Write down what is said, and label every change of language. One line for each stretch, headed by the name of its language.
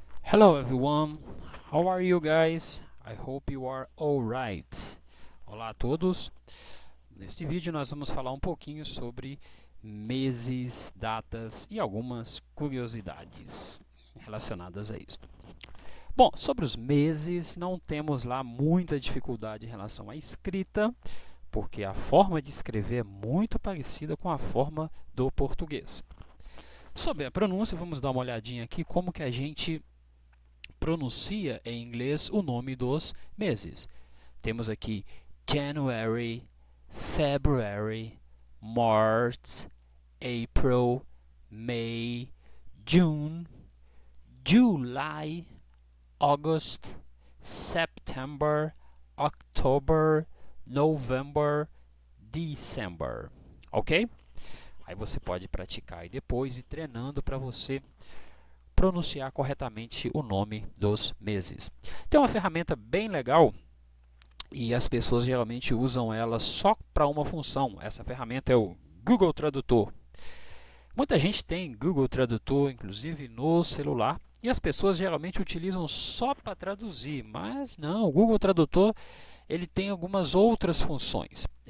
English: Hello everyone, how are you guys? I hope you are alright.
Portuguese: Olá a todos. Neste vídeo nós vamos falar um pouquinho sobre meses, datas e algumas curiosidades relacionadas a isso. Bom, sobre os meses não temos lá muita dificuldade em relação à escrita, porque a forma de escrever é muito parecida com a forma do português. Sobre a pronúncia, vamos dar uma olhadinha aqui como que a gente pronuncia em inglês o nome dos meses. Temos aqui
English: January, February, March, April, May, June, July, August, September, October, November, December.
Portuguese: Ok? Aí você pode praticar e depois ir treinando para você pronunciar corretamente o nome dos meses. Tem uma ferramenta bem legal e as pessoas geralmente usam ela só para uma função. Essa ferramenta é o Google Tradutor. Muita gente tem Google Tradutor, inclusive no celular, e as pessoas geralmente utilizam só para traduzir, mas não, o Google Tradutor ele tem algumas outras funções.